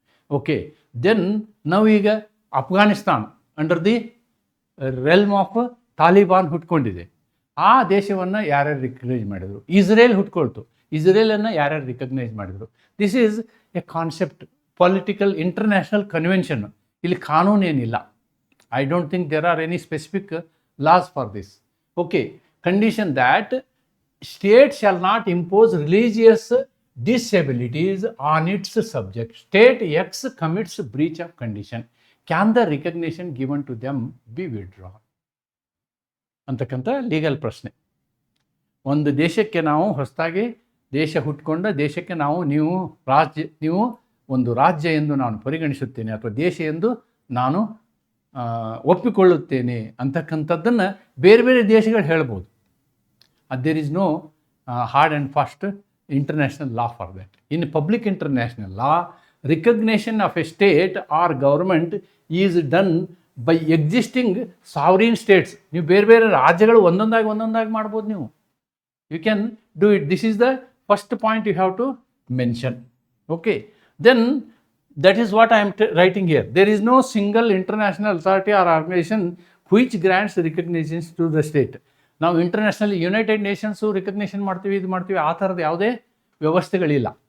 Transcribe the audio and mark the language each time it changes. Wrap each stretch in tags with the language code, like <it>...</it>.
<en>okay, then</en> <kn>ನಾವೀಗ Afghanistan</kn> <en>under the realm of</en> <kn>Taliban ಹುಟ್ಕೊಂಡಿದೆ, ಆ ದೇಶವನ್ನು ಯಾರ್ಯಾರು ರಿಕಗ್ನೈಸ್ ಮಾಡಿದರು? ಇಸ್ರೇಲ್ ಹುಟ್ಕೊಳ್ತು, ಇಸ್ರೇಲನ್ನು ಯಾರ್ಯಾರು ರಿಕಗ್ನೈಸ್ ಮಾಡಿದರು?</kn> <en>This is a concept, political international convention.</en> <kn>ಇಲ್ಲಿ ಕಾನೂನೇನಿಲ್ಲ.</kn> <en>I don't think there are any specific laws for this. Okay, condition that state shall not impose religious disabilities on its subject. State X commits breach of condition. Can the recognition given to them be withdrawn?</en> <kn>ಅಂತಕ್ಕಂಥ legal ಪ್ರಶ್ನೆ. ಒಂದು ದೇಶಕ್ಕೆ ನಾವು ಹೊಸದಾಗಿ ದೇಶ ಹುಟ್ಕೊಂಡ ದೇಶಕ್ಕೆ ನೀವು ಒಂದು ರಾಜ್ಯ ಎಂದು ನಾನು ಪರಿಗಣಿಸುತ್ತೇನೆ, ಅಥವಾ ದೇಶ ಎಂದು ನಾನು ಒಪ್ಪಿಕೊಳ್ಳುತ್ತೇನೆ ಅಂತಕ್ಕಂಥದ್ದನ್ನು ಬೇರೆ ಬೇರೆ ದೇಶಗಳು ಹೇಳ್ಬೋದು.</kn> <en>There is no hard and fast international law for that. In public international law, recognition of a state or government is done by existing sovereign states.</en> <kn>ನೀವು ಬೇರೆ ಬೇರೆ ರಾಜ್ಯಗಳು ಒಂದೊಂದಾಗಿ ಮಾಡ್ಬೋದು ನೀವು.</kn> <en>You can do it. This is the first point you have to mention. Okay, then that is what I am writing here. There is no single international authority or organization which grants recognition to the state.</en> <kn>ನಾವು international United nations recognition ಮಾಡ್ತೀವಿ, ಇದು ಮಾಡ್ತೀವಿ, ಆ ಥರದ ಯಾವುದೇ ವ್ಯವಸ್ಥೆಗಳಿಲ್ಲ.</kn>